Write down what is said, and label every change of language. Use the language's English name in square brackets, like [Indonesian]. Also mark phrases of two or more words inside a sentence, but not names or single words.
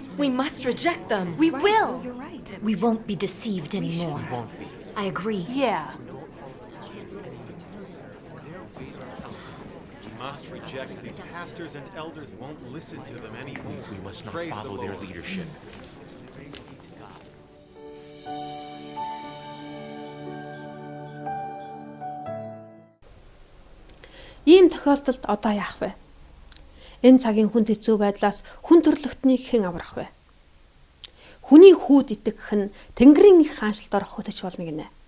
[English] We must reject them. We will. You're right. We won't be deceived anymore. Won't be. I agree. Yeah. We must reject these pastors and elders. Won't listen to them anymore. We must not Praise follow the their Lord. leadership. [Mongolian] Ийм тохиолдолд одоо яах вэ? Энэ цагийн хүнд хэцүү байдлаас хүн төрлөختнийг хэн аврах вэ? Хүний хүүд итгэх нь Тэнгэрийн их хаанчлалд орох хөтөч болно гинэ.